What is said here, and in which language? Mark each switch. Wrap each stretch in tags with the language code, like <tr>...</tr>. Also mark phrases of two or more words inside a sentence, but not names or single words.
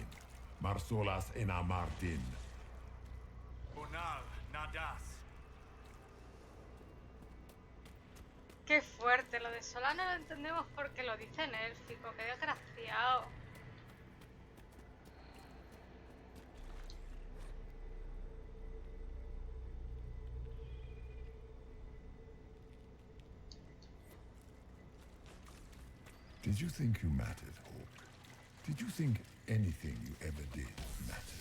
<es>Marsolas inamartin. Bonal, Nadas. Qué fuerte, lo de Solana lo entendemos porque lo dice en élfico, qué desgraciado.</es> <en>Did you think you mattered, Hawk? Did you think anything you ever did mattered?</en>